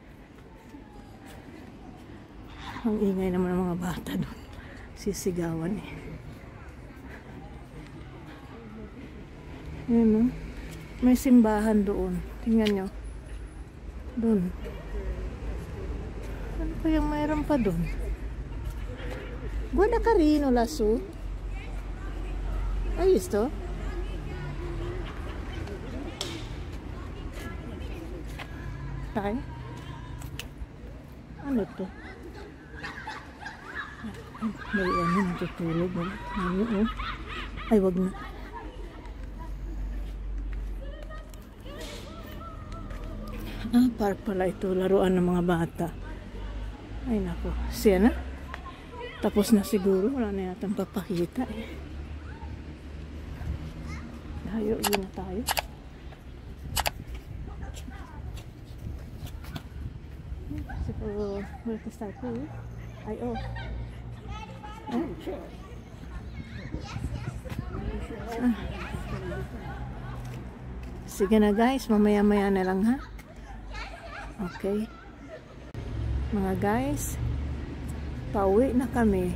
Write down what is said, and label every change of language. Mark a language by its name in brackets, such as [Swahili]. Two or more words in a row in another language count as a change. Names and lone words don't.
[Filipino] Ang ingay naman ng mga bata doon. Sisigawan, eh. Ayan, oh. May simbahan doon. Tingnan nyo. Doon. Ano pa yung mayroon pa doon? [Italian] Guarda carino lassù. Hai visto? [Filipino] Tayo? Ano to? May ano natutulog. Ano, oh. Ay, wag na. Ah, park pala ito. Laruan ng mga bata. Ay, nako. Siya na. Tapos na siguro. Wala na yatang papakita, eh. Tayo, yun na tayo. Siguro, [English] where to start po? Ay, oh. Ah. Ah. [Filipino] Sige na guys, mamaya-maya na lang, ha? Okay. Mga guys, pauwi na kami.